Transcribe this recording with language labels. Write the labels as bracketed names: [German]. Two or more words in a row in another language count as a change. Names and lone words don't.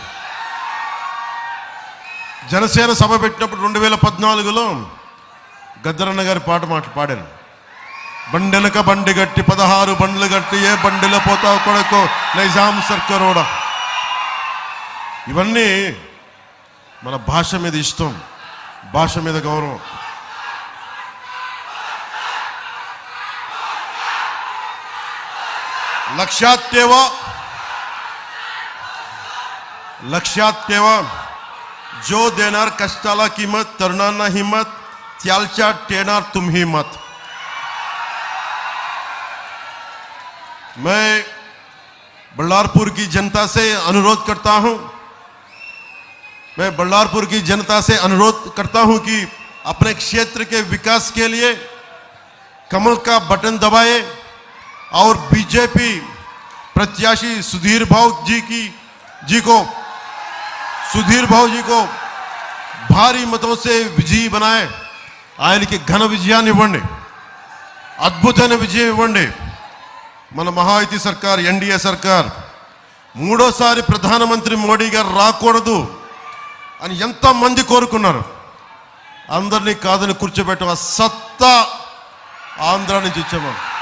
[Telugu] జనసేన సభ పెట్టినప్పుడు 2014లో గద్దరన్న గారి పాట పాడాను. బండెనక బండి గట్టి 16 బండ్లు గట్టి ఏ బండిలో పోతావు కొడకో నైజాం సర్కరోడా. ఇవన్నీ మన భాష మీద ఇష్టం, భాష మీద గౌరవం. [Marathi] लक्षात ठेवा जो देणार कष्टाला किंमत, तरुणांना हिम्मत, त्यालच्या टेणार तुम्ही मत. [Hindi] मैं बल्लारपुर की जनता से अनुरोध करता हूं, कि अपने क्षेत्र के विकास के लिए कमल का बटन दबाए और बीजेपी प्रत्याशी सुधीर भाऊ जी को भारी मतों से विजयी बनाए. [Telugu] ఆయనకి ఘన విజయాన్ని ఇవ్వండి, అద్భుతమైన విజయం ఇవ్వండి. మన మహాయుతి సర్కార్, ఎన్డీఏ సర్కార్ మూడోసారి ప్రధానమంత్రి మోడీ గారు రాకూడదు అని ఎంతమంది కోరుకున్నారు. అందరినీ కాదని కూర్చోబెట్టిన సత్తా ఆంధ్ర నుంచి ఇచ్చాము.